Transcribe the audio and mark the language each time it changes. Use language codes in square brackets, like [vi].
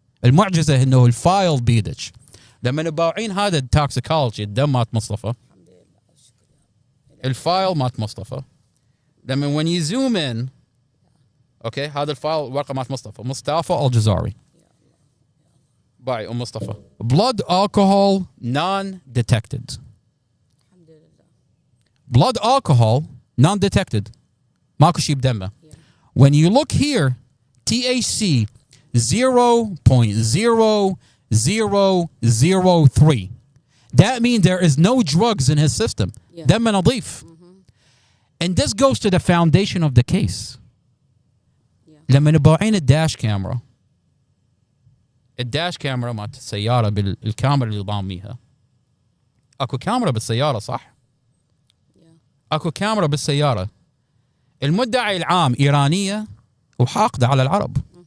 [ar] المعجزه انه الفايل بيدك. لما نباوعين هذا التوكسيكولوجي الدم مات مصطفى، الفايل مات مصطفى، لما [en] when you zoom in [ar] اوكي هذا الفايل ورقه مات مصطفى الجزاري باي مصطفى [en] blood alcohol non detected. blood alcohol non detected [ar] ماكو شيء بدمه. [en] when you look here THC 0.0003. That means there is no drugs in his system. [ar] دم نظيف. [en] And this goes to the foundation of the case. [ar] لما نباوعين الداش كاميرا، الداش كاميرا مالت السيارة بالكاميرا اللي ضاميها، اكو كاميرا بالسيارة صح؟ اكو كاميرا بالسيارة. المدعي العام إيرانية وحاقدة على العرب.